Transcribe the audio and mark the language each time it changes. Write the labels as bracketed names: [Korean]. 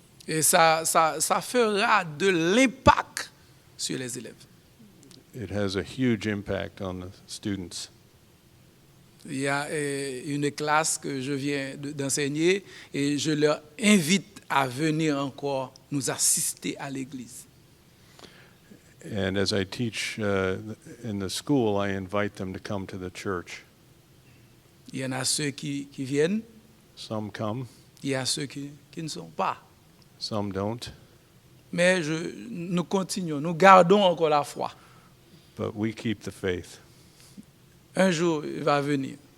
[French] Et ça fera de l'impact sur les élèves. [English] It has a huge impact on the students. [French] Il y a une classe que je viens d'enseigner et je leur invite à venir encore nous assister à l'église. [English] And as I teach in the school, I invite them to come to the church. [French] Il y en a ceux qui viennent, [English] Some come, [French] il y a ceux qui ne sont pas. [English] some don't, [French] Mais nous continuons, nous gardons encore la foi. [English] but we keep the faith. [French] Un jour, il va venir.